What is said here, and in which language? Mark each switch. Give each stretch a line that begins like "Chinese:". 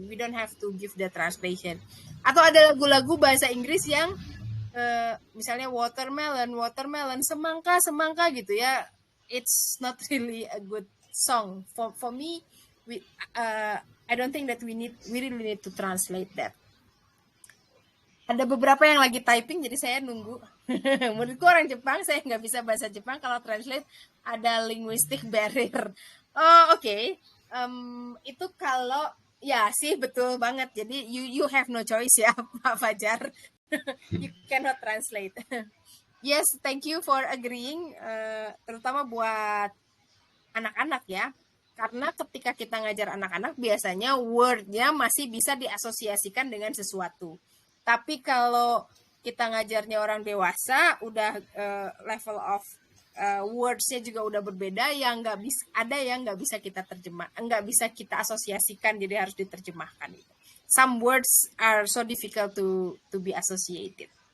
English: We don't have to give the translation.
Indonesian: Atau ada lagu-lagu bahasa Inggris yang misalnya watermelon, semangka gitu ya.
English: It's not really a good song for me. I don't think that we really need to translate that.
Indonesian: Ada beberapa yang lagi typing, jadi saya nunggu. Menurutku orang Jepang, saya nggak bisa bahasa Jepang. Kalau translate ada linguistic barrier. Oh, oke. Itu kalau ya sih betul banget. Jadi
English: you have no choice ya, Pak Fajar. You cannot translate. Yes, thank you for agreeing.
Indonesian: Terutama buat anak-anak ya. Karena ketika kita ngajar anak-anak biasanya word-nya masih bisa diasosiasikan dengan sesuatu. Tapi kalau kita ngajarnya orang dewasa, udah level of words-nya juga udah berbeda, yang ada yang nggak bisa kita nggak bisa kita asosiasikan, jadi harus diterjemahkan.
English: Some words are so difficult to be associated.